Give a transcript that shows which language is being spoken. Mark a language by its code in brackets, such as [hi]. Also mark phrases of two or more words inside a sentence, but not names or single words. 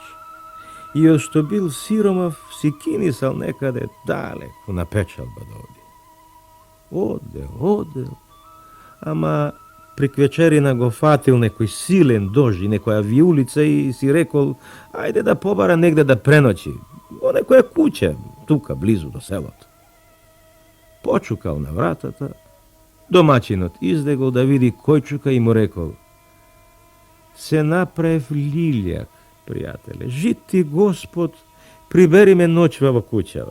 [mk] И још што бил сиромов, си кинисал некаде далеку на печалба довдје. Одел, ама при квечерина го фатил некој силен дожд и некоја виулица и си рекол, ајде да побара негде да преночи, во некоја куќа, тука, близу до селото. Почукал на вратата, домачинот издегол да види кој чука и му рекол, се направив лилјак, пријателе, жит ти Господ, прибери ме ноќва во куќава.